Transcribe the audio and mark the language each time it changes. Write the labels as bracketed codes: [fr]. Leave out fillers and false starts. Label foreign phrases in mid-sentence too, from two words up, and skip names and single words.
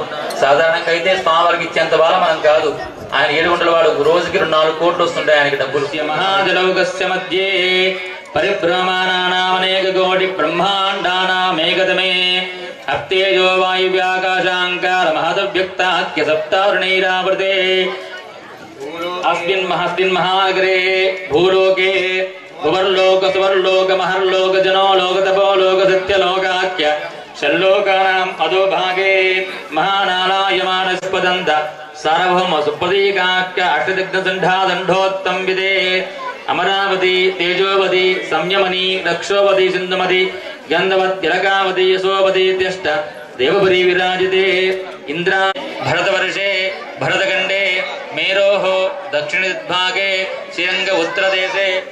[te] సాధారణంగా అయితే స్వామివారికి ఇచ్చేంత వాళ్ళ మనం కాదు. ఆయన 7 గంటల వాడు రోజుకి 4 కోట్లు వస్తుంటాయి ఆయనకి డబ్బులు. [sa] మహాజలౌకస్య మధ్యే పరిభ్రమాణానామనేక కోటి బ్రహ్మాండానామేకతమే అప్తేజో వాయువ్యాకాశాంకార మహదవ్యక్తాఖ్య సప్తావృణైరావృతే अस्मिन् महस्मिन् महानगरे भूलोके भुवर्लोक सुवर्लोक महर्लोक जनोलोक तपोलोक सत्यलोकाख्य षल्लोकानाम् अधोभागे महानालायमानस्पदन्त सार्वभौम सुप्रतीकाख्य अष्टदिग्धदण्डोत्तम विदे अमरावती तेजोवती संयमनी रक्षोवती सिन्धुमती गन्धवत्यलकावती यशोवती त्यष्ट देवपुरी विराजते इंद्रा भरतवर्षे भरतखण्डे मेरोः दक्षिणभागे श्रीरंग उत्तरदेशे